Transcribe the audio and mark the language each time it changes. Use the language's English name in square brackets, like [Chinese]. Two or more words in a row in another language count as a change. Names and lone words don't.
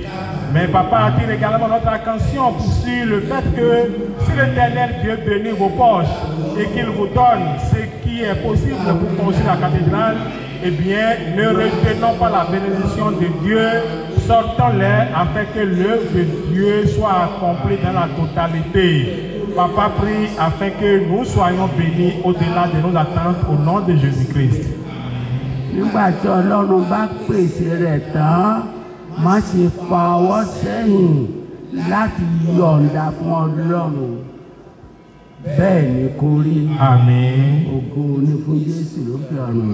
[French] Mais papa attire également notre attention sur le fait que si l'Éternel Dieu bénit vos poches et qu'il vous donne ce qui est possible pour construire la cathédrale, eh bien, ne retenons pas la bénédiction de Dieu, sortons-les afin que l'œuvre de Dieu soit accomplie dans la totalité. Papa prie afin que nous soyons bénis au-delà de nos attentes au nom de Jésus-Christ. [Yoruba] Nígbà tí Ọlọ́run bá pèsè rẹ̀ tán, má ṣe fa ọwọ́ sẹ́yìn láti yọ̀ǹda fún Ọlọ́run. Bẹ́ẹ̀ ni kó rí. Àmín. Ògo ni fún Jésù lókè ọ̀run.